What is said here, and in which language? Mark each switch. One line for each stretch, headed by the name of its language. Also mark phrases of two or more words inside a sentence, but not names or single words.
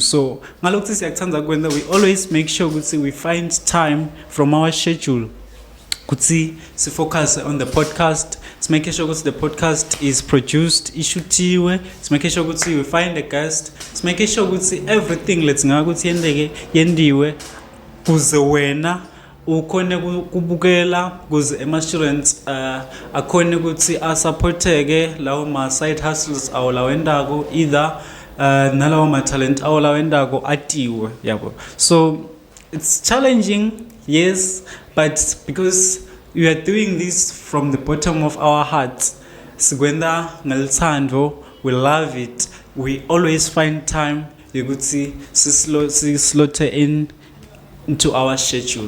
English: So we always make sure we find time from our schedule to focus on the podcast. Let's make sure the podcast is produced, issued. Let's make sure we find a guest. Let's make sure everything let's
Swati: yendiwe kuze wena ukhone kubukela kuze ema-students akhone ukuthi asupporteke lawo ma-side hustles awo lawendako either nalawo ma-talent awo lawendako atiwe yabo.
English: So it's challenging, yes, but because we are doing this from the bottom of our hearts.
Swati: Sigwenda ngelthando,
English: we love it. We always find time ukuthi slot into our schedule.